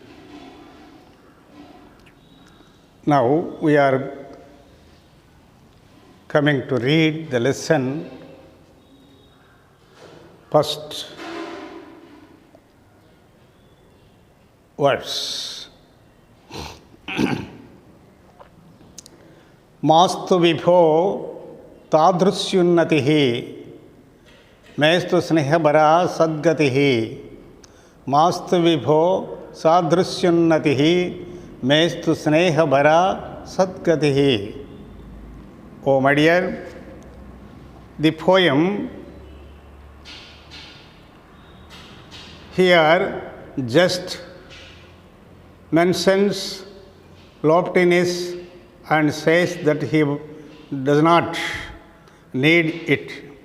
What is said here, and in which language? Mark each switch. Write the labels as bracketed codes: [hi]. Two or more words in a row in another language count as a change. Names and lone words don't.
[en] Now, we are coming to read the lesson. First verse. [sa] मास्तु विभो तद्रुस्युन्नतिः मेस्तु स्नेहभर सद्गतिः मास्तु विभो सद्रुस्युन्नतिः मेस्तु स्नेहभर सद्गतिः. [en] Oh, my dear, the poem here just mentions loftiness and says that he does not need it.